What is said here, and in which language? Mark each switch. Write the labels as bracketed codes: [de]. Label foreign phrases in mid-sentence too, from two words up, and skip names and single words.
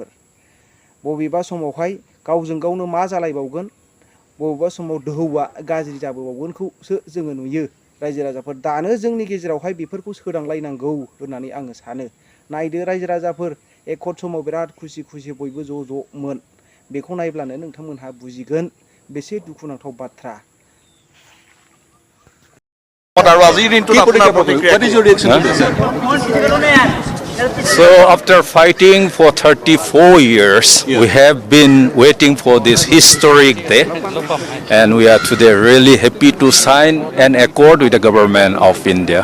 [brx] बबेबा समावहाय गावजों गावनो मा जालायबावगोन, बबेबा समाव दोहौआ गाज्रि जाबोबावगोनखौसो जोङो नुयो रायजो राजाफोर। दानो जोंनि गेजेरावहाय बेफोरखौ सोदांलायनांगौ होननानै आङो सानो। नायदो रायजो राजाफोर, एकद समाव बिराद खुसि बयबो ज' ज'मोन। बेखौ नायब्लानो नोंथांमोनहा बुजिगोन बेसे दुखुनांथाव बाथ्रा। [en] What is your reaction to this? So after fighting for 34 years, we have been waiting for this historic day, and we are today really happy to sign an accord with the government of India.